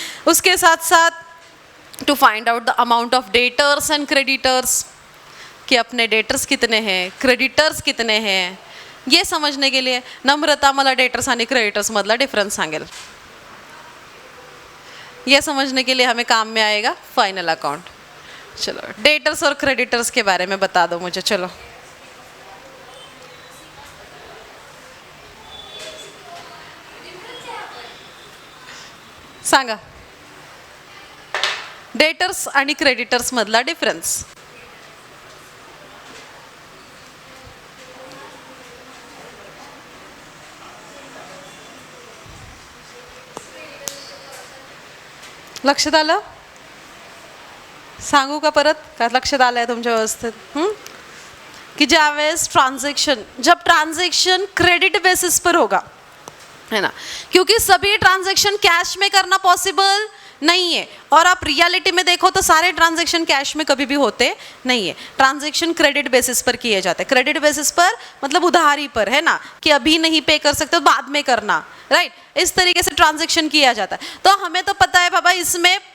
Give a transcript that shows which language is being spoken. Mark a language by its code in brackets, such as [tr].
[hi] उसके साथ साथ [en] to find out the amount of debtors and creditors, [hi] कि अपने डेटर्स कितने हैं, क्रेडिटर्स कितने हैं, ये समजने के लिए। [mr] नम्रता मला डेटर्स आणि क्रेडिटर्स मधला डिफरन्स सांगेल, [hi] ये समझने के लिए हमें काम में आएगा फाइनल अकाउंट। चलो, डेटर्स और क्रेडिटर्स के बारे में बता दो मुझे। [mr] चलो, सांगा डेटर्स आणि क्रेडिटर्स मधला डिफरन्स। लक्षात आलं? सांगू का परत? का लक्षात आलंय तुमच्या व्यवस्थित? कि ज्यावेळेस [hi] ट्रांजैक्शन, जब ट्रांजैक्शन क्रेडिट बेसिस पर होगा, है ना, क्योंकि सभी ट्रांजैक्शन कैश में करना पॉसिबल नहीं है, और आप रियलिटी में देखो तो सारे ट्रांजैक्शन कैश में कभी भी होते नहीं है। ट्रांजैक्शन क्रेडिट बेसिस पर किए जाते हैं। क्रेडिट बेसिस पर मतलब उधारी पर, है ना, कि अभी नहीं पे कर सकते तो बाद में करना, राइट, इस तरीके से ट्रांजैक्शन किया जाता है। तो हमें तो पता है बाबा, इसमें